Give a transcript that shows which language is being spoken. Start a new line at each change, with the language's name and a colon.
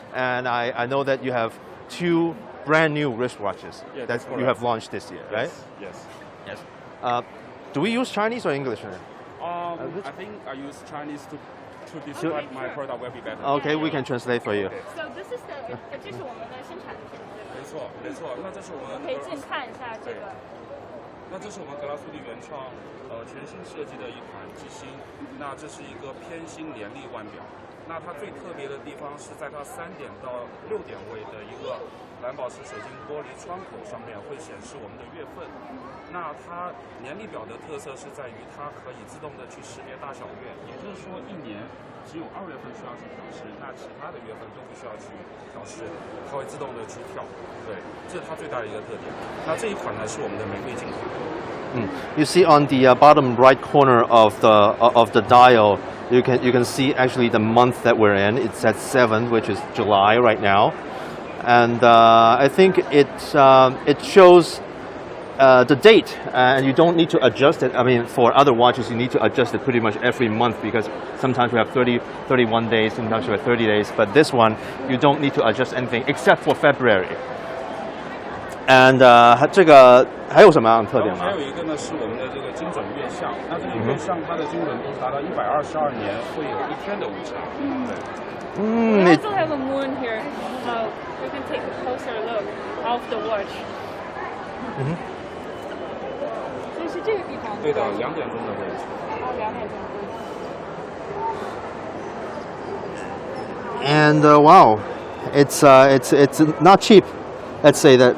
English: And I know that you have 2 brand new wristwatches that you have launched this year, right? Yes. Yes. Do we use Chinese or English? I think I use Chinese to describe my product will be better. Okay, we can translate for you. So this is the
Chinese: 这是我们的生产品。没错，没错。那这是我们可以近看一下这个。那这是我们格拉苏蒂原创全新设计的一款机芯。那这是一个偏心联立腕表。那它最特别的地方是在它3点到6点位的一个蓝宝石水晶玻璃窗口上面会显示我们的月份。那它年历表的特色是在于它可以自动的去识别大小月，也就是说一年只有2月份需要去调试，那其他的月份都不需要去调试，它会自动的去跳。对，这是它最大的一个特点。那这一款呢是我们的玫瑰金款。
English: You see on the bottom right corner of the dial, you can see actually the month that we're in. It's at 7, which is July right now, and I think it shows the date, and you don't need to adjust it. I mean, for other watches, you need to adjust it pretty much every month because sometimes we have 31 days, sometimes we have 30 days. But this one, you don't need to adjust anything except for February.
Chinese: And 这个还有什么样的特点吗？还有一个呢是我们的这个精准月相，那这个月相它的精准度达到122年，会有1天的误差。
English: We also have a moon here. We can take a closer look of the watch.
Chinese: 所以是这个地方。对的，2点钟的位置。 2点钟。
English: And wow, it's not cheap. Let's say that.